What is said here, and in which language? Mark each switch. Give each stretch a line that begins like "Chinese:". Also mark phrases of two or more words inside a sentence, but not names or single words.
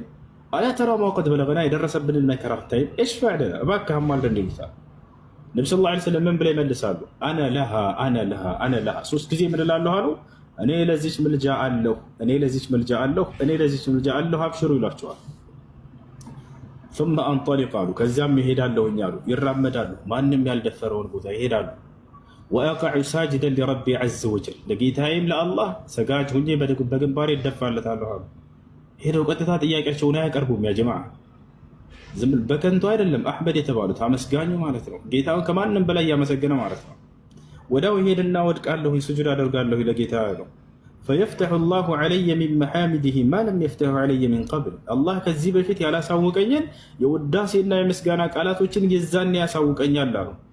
Arabic: ألا ترى ما قد بلغنا
Amharic: የደረሰብንን መከራ አታይም?
Arabic: اشفع لنا
Amharic: እባክህ አማልደን ይሉታል። ነቢ
Arabic: صلى الله عليه وسلم
Amharic: ምን ብለው ይመልሳሉ?
Arabic: أنا لها أنا لها أنا لها
Amharic: ሶስት ጊዜ ምን እላለሁ አሉ። እኔ ለዚች ምልጃ አለሁ፣ እኔ ለዚች ምልጃ አለሁ፣ እኔ ለዚች ምልጃ አለሁ፣ አብሽሩ ይሏቸዋል።
Arabic: ثم انطلق
Amharic: አሉ ከዚያም ይሄዳለሁኝ አሉ። ይራመዳሉ፣ ማንም ያልደፈረውን ቦታ ይሄዳሉ።
Arabic: وأقع ساجدا لربي عز وجل
Amharic: ለጌታዬም ለአላህ ሰጋጅ ሁኜ በግንባሬ እደፋለታለሁ አሉ። ሄደው ቀጥታ ጥያቄያቸውን አያቀርቡም።
Arabic: يا جماعة
Amharic: ዝም በከንቱ አይደለም። አሕመድ የተባሉት አመስጋኙ ማለት ነው። ጌታውን ከማንም በላይ ያመሰገነ ማለት ነው። ወዳው ይሄድና ወድቃለሁ፣ ስጁድ አደርጋለሁ ለጌታ ነው።
Arabic: فيفتح الله علي من محامده ما لم يفتحه علي من قبل
Amharic: አላህ ከዚህ በፊት ያላሳውቀኝን የውዳሴና የምስጋና ቃላቶችን የዛኔ ያሳውቀኛል አሉ።